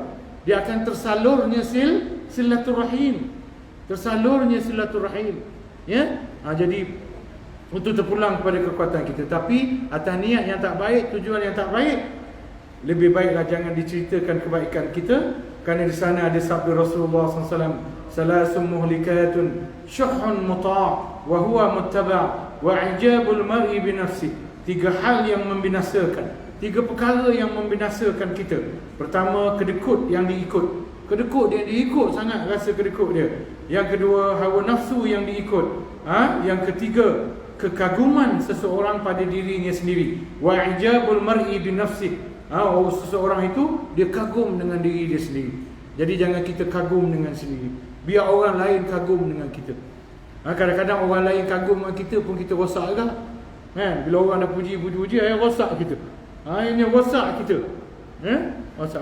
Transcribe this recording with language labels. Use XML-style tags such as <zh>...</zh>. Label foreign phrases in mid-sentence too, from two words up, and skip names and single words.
<ms>Dia akan tersalurnya silaturahim. Jadi untuk terpulang kepada kekuatan kita. Tapi atas niat yang tak baik, tujuan yang tak baik, lebih baiklah jangan diceritakan kebaikan kita. Kerana di sana ada sabda Rasulullah SAW,</ms> <ar>ثلاث مهلكات شح مطاع وهو متبع وإعجاب المرء بنفسه.</ar> <ms>3 hal yang membinasakan, 3 perkara yang membinasakan kita. Pertama, kedekut yang diikut. Kedekut dia diikut sangat, rasa kedekut dia. Yang kedua, hawa nafsu yang diikut. Yang ketiga, kekaguman seseorang pada dirinya sendiri.</ms> <ar>وإعجاب المرء بنفسه.</ar> <ms>Seseorang itu dia kagum dengan diri dia sendiri. Jadi jangan kita kagum dengan sendiri. Biar orang lain kagum dengan kita. Kadang-kadang orang lain kagum dengan kita pun kita rosak juga. Kan? Bila orang dah puji, akhirnya rosak kita. Akhirnya rosak kita. Rosak.</ms>